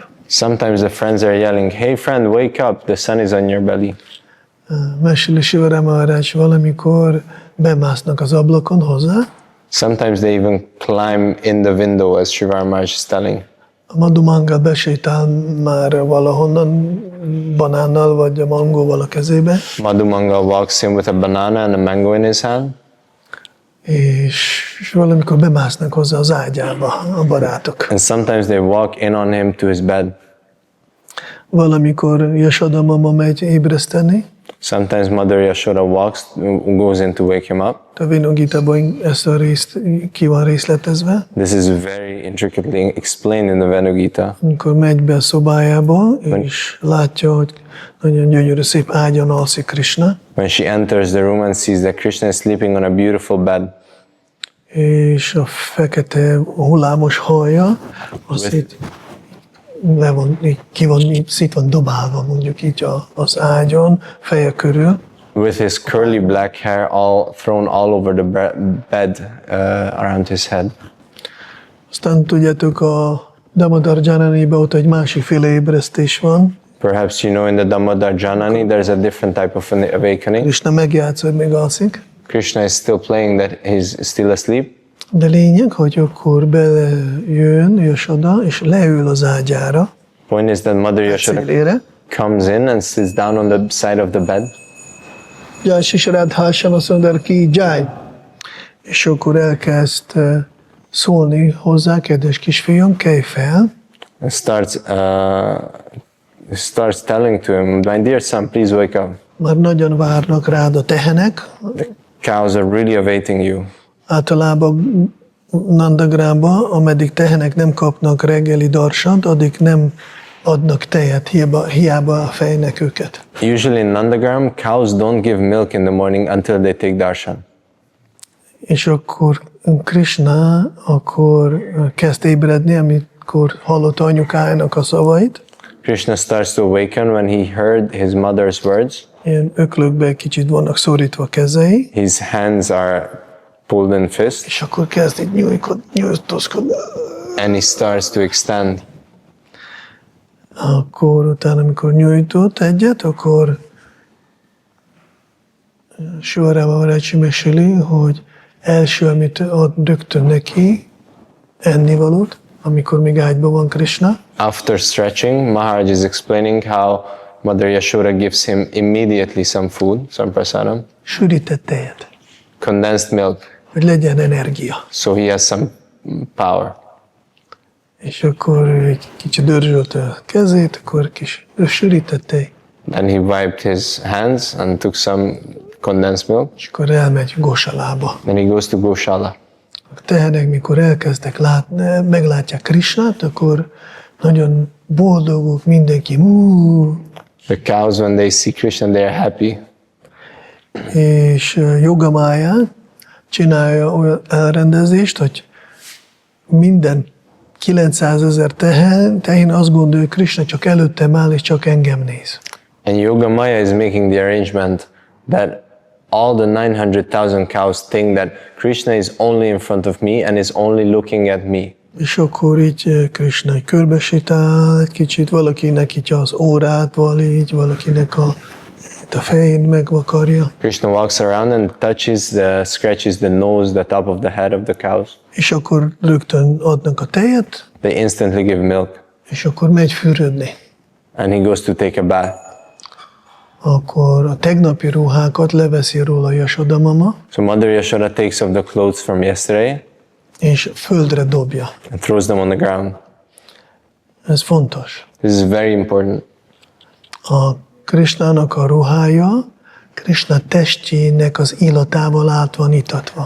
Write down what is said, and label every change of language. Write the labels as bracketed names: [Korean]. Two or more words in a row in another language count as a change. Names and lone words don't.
[English] Sometimes the friends are yelling, "Hey friend, wake up, the sun is on your belly." [Hungarian] Meséli Sādhana Mahārāja, valamikor bemásznak az ablakon hozzá. [English] Sometimes they even climb in the window, as Srivara Maharaj is telling. [Hungarian] A Madhumanga besétál már valahonnan banánnal vagy a mangóval a kezébe, [English] Madhumanga walks in with a banana and a mango in his hand. [Hungarian] és valamikor bemásznak hozzá az ágyába a barátok. [English] And sometimes they walk in on him to his bed. [Hungarian] Valamikor Yashoda mama megy ébreszteni. [English] Sometimes Mother Yashoda goes in to wake him up. [Hungarian] A Venu Gitában ezt a részt ki van részletezve. [English] This is very intricately explained in the Venu Gita. [Hungarian] Amikor megy be a szobájába, és látja, hogy nagyon gyönyörű, szép ágyon alszik Kṛṣṇa, [English] When she enters the room and sees that Kṛṣṇa is sleeping on a beautiful bed, [Hungarian] és a fekete hullámos hajja, az itt le van, így ki van, így szét van dobálva, mondjuk így az ágyon, feje körül, [English] with his curly black hair all thrown all over the bed around his head. [Hungarian] Aztán tudjátok, a Damodar Jananiban ott egy másikféle ébresztés van. [English] Perhaps you know in the Damodar Janani there's a different type of an awakening. [Hungarian] Kṛṣṇa megjátsz, hogy még alszik. [English] Kṛṣṇa is still playing that he's still asleep. [Hungarian] De lényeg, hogy akkor belejön Yashoda, és leül az ágyára, [English] Point is that Mother Yashoda [Hungarian] szélére. [English] comes in and sits down on the side of the bed. [Hungarian] Jaj, Sisarádhásana Szundar ki, jaj! És akkor elkezd szólni hozzá, kedves kisfiam, kelj fel, [English] And starts telling to him, "My dear son, please wake up. [Hungarian] már nagyon várnak rád a tehenek. [English] Cows are really awaiting you." [Hungarian] Általában Nandagrámba, ameddig tehenek nem kapnak reggeli darsant, addig nem adnak tejet, hiába fejnek őket. [English] Usually in Nandagram, cows don't give milk in the morning until they take darshan. [Hungarian] És akkor Kṛṣṇa akkor kezd ébredni, amikor hallotta anyukájának a szavait. [English] Kṛṣṇa starts to awaken when he heard his mother's words. [Hungarian] Ilyen öklökbe kicsit vannak szorítva kezei, [English] His hands are pulled in fists, [Hungarian] és akkor kezd így nyújtózkodni. [English] and he starts to extend. [Hungarian] Akkor utána, amikor nyújtott egyet, akkor Sādhana Mahārāja meséli, hogy első, amit ad rögtön neki, ennivalót, amikor még ágyban van Kṛṣṇa, [English] After stretching, Maharaj is explaining how Mother Yashoda gives him immediately some food, some prasadam, [Hungarian] sűrített tejet, [English] condensed milk, [Hungarian] hogy legyen energia. [English] so he has some power. [Hungarian] És akkor egy kicsit dörzsölte a kezét, akkor kis sűrített tej, [English] Then he wiped his hands and took some condensed milk. [Hungarian] és akkor elmegy Gosalába. [English] Then he goes to Goshala. [Hungarian] A tehenek, mikor elkezdtek meglátják Kṛṣṇát, akkor nagyon boldogok, mindenki. [English] The cows, when they see Kṛṣṇa, they are happy. [Hungarian] És Jogamája csinálja olyan elrendezést, hogy minden 900 000 tehén azt gondolja, hogy Kṛṣṇa csak előttem áll, és csak engem néz. [English] And Yogamaya is making the arrangement that all the 900,000 cows think that Kṛṣṇa is only in front of me and is only looking at me. [Hungarian] És akkor így Kṛṣṇa egy körbesétál egy kicsit, valakinek így az órát így, valakinek itt a fején megvakarja. [English] Kṛṣṇa walks around and scratches the nose, the top of the head of the cows. [Hungarian] És akkor rögtön adnak a tejet, [English] They instantly give milk. [Hungarian] és akkor megy fürödni. [English] And he goes to take a bath. [Hungarian] Akkor a tegnapi ruhákat leveszi róla Yashoda mama, [English] So Mother Yashoda takes off the clothes from yesterday, [Hungarian] és földre dobja. [English] and throws them on the ground. [Hungarian] Ez fontos. [English] This is very important. [Hungarian] A Kṛṣṇának a ruhája Kṛṣṇa testjének az illatával át van itatva.